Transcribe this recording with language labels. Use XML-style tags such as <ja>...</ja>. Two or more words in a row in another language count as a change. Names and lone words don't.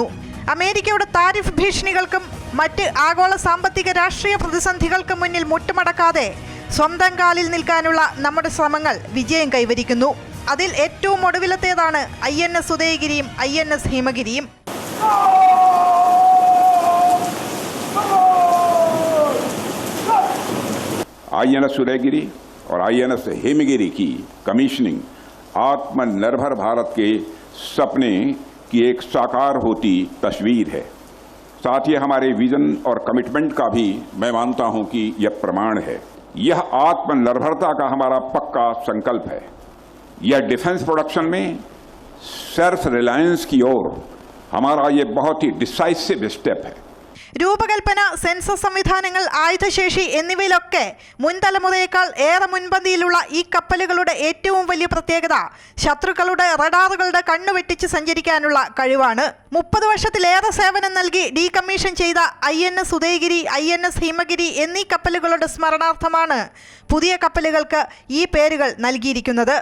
<ml>അമേരിക്കയുടെ താരിഫ് ഭീഷണികൾക്കും മറ്റ് ആഗോള സാമ്പത്തിക രാഷ്ട്രീയ പ്രതിസന്ധികൾക്കും മുന്നിൽ മുട്ടുമടക്കാതെ സ്വന്തം കാലിൽ നിൽക്കാനുള്ള നമ്മുടെ ശ്രമങ്ങൾ വിജയം കൈവരിക്കുന്നു. അതിൽ ഏറ്റവും ഒടുവിലത്തേതാണ് INS ഉദയഗിരിയും INS ഹിമഗിരിയും.</ml> <hi>INS उदयगिरी और INS हिमगिरी की कमीशनिंग आत्मनिर्भर भारत के सपने की एक साकार होती तस्वीर है. साथ ही हमारे विजन और कमिटमेंट का भी मैं मानता हूं कि यह प्रमाण है. यह आत्मनिर्भरता का हमारा पक्का संकल्प है. यह</hi> <en>defence production</en> <hi>में</hi> <en>self reliance</en> <hi>की ओर हमारा ये बहुत ही</hi> <en>decisive step</en> <hi>है.</hi> <ml>രൂപകൽപ്പന, സെൻസസ് സംവിധാനങ്ങൾ, ആയുധശേഷി എന്നിവയിലൊക്കെ മുൻതലമുറയേക്കാൾ ഏറെ മുൻപന്തിയിലുള്ള ഈ കപ്പലുകളുടെ ഏറ്റവും വലിയ പ്രത്യേകത ശത്രുക്കളുടെ റഡാറുകളുടെ കണ്ണുവെട്ടിച്ച് സഞ്ചരിക്കാനുള്ള കഴിവാണ്. 30 വർഷത്തിലേറെ സേവനം നൽകി ഡീകമ്മീഷൻ ചെയ്ത INS ഉദയഗിരി, INS ഹിമഗിരി എന്നീ കപ്പലുകളുടെ സ്മരണാർത്ഥമാണ് പുതിയ കപ്പലുകൾക്ക് ഈ പേരുകൾ നൽകിയിരിക്കുന്നത്.</ml>